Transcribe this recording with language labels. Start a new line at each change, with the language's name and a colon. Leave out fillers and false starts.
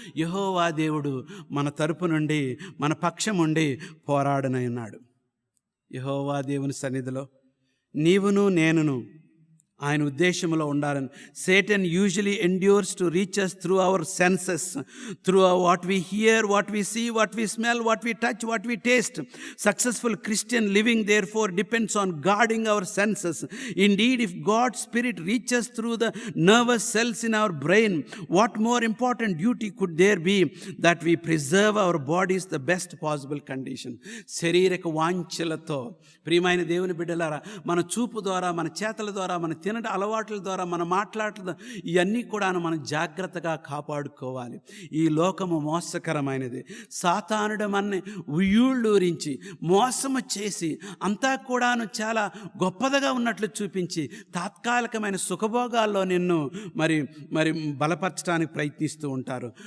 Telugu: యెహోవా దేవుడు మన తరపు నుండి, మన పక్షం ఉండి పోరాడనై ఉన్నాడు. యెహోవా దేవుని సన్నిధిలో నీవును నేనును ఆయన ఉద్దేశంలో ఉండాలని.
English: Satan usually endures to reach us through our senses, through what we hear, what we see, what we smell, what we touch, what we taste. Successful Christian living therefore depends on guarding our senses. Indeed, if God's Spirit reaches through the nervous cells in our brain, what more important duty could there be that we preserve our bodies the best possible condition.
Telugu: శరీరక వాంఛలతో, ప్రియమైన దేవుని బిడ్డలారా, మన చూపు ద్వారా, మన చేతల ద్వారా, మన తినట అలవాట్ల ద్వారా, మన మాట్లాడటం, ఇవన్నీ కూడా మనం జాగ్రత్తగా కాపాడుకోవాలి. ఈ లోకము మోసకరమైనది. సాతానుడు మనని ఉయ్యూళ్ళూరించి మోసము చేసి అంతా కూడాను చాలా గొప్పదిగా ఉన్నట్లు చూపించి తాత్కాలికమైన సుఖభోగాల్లో నిన్ను మరి బలపరచడానికి ప్రయత్నిస్తూ ఉంటారు.